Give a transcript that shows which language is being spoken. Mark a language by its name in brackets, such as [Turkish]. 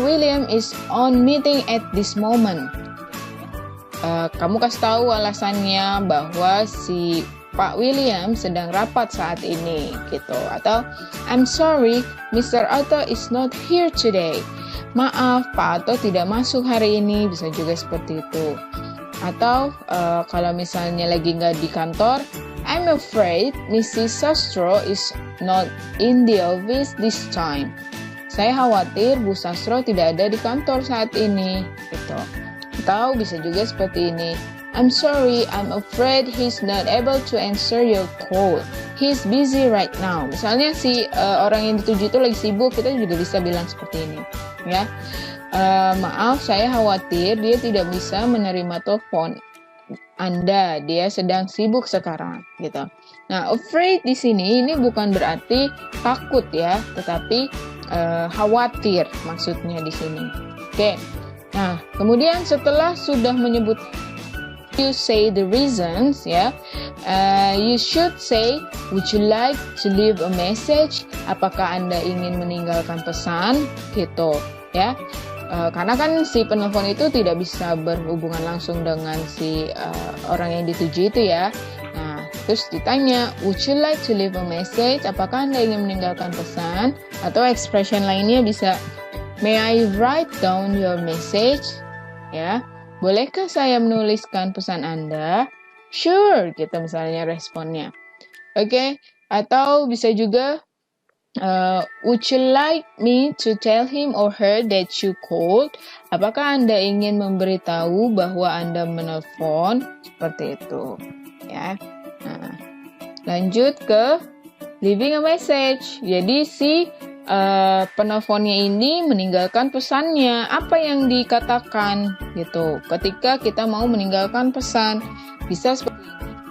[English] William is on meeting at this moment. [Indonesian] Kamu kasih tahu alasannya bahwa si Pak William sedang rapat saat ini, gitu. Atau [English] I'm sorry, Mr. Otto is not here today. [Indonesian] Maaf, Pak Otto tidak masuk hari ini, bisa juga seperti itu. Atau kalau misalnya lagi nggak di kantor, [English] I'm afraid Mrs. Sastro is not in the office this time. [Indonesian] Saya khawatir Bu Sastro tidak ada di kantor saat ini, gitu. Atau bisa juga seperti ini, [English] I'm sorry, I'm afraid he's not able to answer your call. He's busy right now. [Indonesian] Misalnya si orang yang dituju itu lagi sibuk, kita juga bisa bilang seperti ini, ya. Maaf, saya khawatir dia tidak bisa menerima telepon Anda. Dia sedang sibuk sekarang, gitu. Nah, afraid di sini ini bukan berarti takut, ya, tetapi khawatir maksudnya di sini. Oke. Nah, kemudian setelah sudah menyebut, [English] you say the reasons, [Indonesian] ya. [English] You should say, would you like to leave a message? [Indonesian] Apakah Anda ingin meninggalkan pesan, gitu, ya. Karena kan si penelpon itu tidak bisa berhubungan langsung dengan si orang yang dituju itu, ya. Nah, terus ditanya, [English] would you like to leave a message? [Indonesian] Apakah Anda ingin meninggalkan pesan? Atau expression lainnya bisa, [English] may I write down your message? [Indonesian] Ya, bolehkah saya menuliskan pesan Anda? Sure, gitu misalnya responnya. Oke, atau bisa juga, [English] would you like me to tell him or her that you called? [Indonesian] Apakah Anda ingin memberitahu bahwa Anda menelpon? Seperti itu, ya. Nah, lanjut ke [English] leaving a message. [Indonesian] Jadi si penelponnya ini meninggalkan pesannya. Apa yang dikatakan, gitu, ketika kita mau meninggalkan pesan? Bisa seperti ini.